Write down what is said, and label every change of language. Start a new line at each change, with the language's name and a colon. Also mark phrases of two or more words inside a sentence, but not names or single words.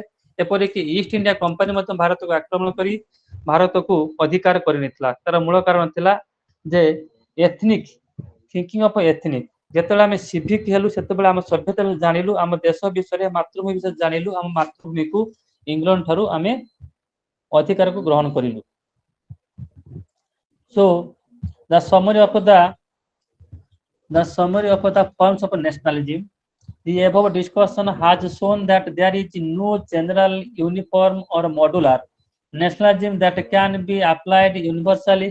Odia: ଏପରିକି ଇଷ୍ଟ ଇଣ୍ଡିଆ କମ୍ପାନୀ ମଧ୍ୟ ଭାରତକୁ ଆକ୍ରମଣ କରି ଭାରତକୁ ଅଧିକାର କରିନେଇଥିଲା। ତାର ମୂଳ କାରଣ ଥିଲା ଯେ
English: ethnic thinking of ethnic.
Odia: ଯେତେବେଳେ ଆମେ ସିଭିକ୍ ହେଲୁ ସେତେବେଳେ ଆମ ସଭ୍ୟତା ଜାଣିଲୁ, ଆମ ଦେଶ ବିଷୟରେ, ମାତୃଭୂମି ବିଷୟରେ ଜାଣିଲୁ, ଆମ ମାତୃଭୂମିକୁ ଇଂଲଣ୍ଡ ଠାରୁ ଆମେ ଅଧିକାରକୁ ଗ୍ରହଣ କରିଲୁ।
English: So the summary of the forms of nationalism, the above discussion has shown that there is no general, uniform or modular nationalism that can be applied universally.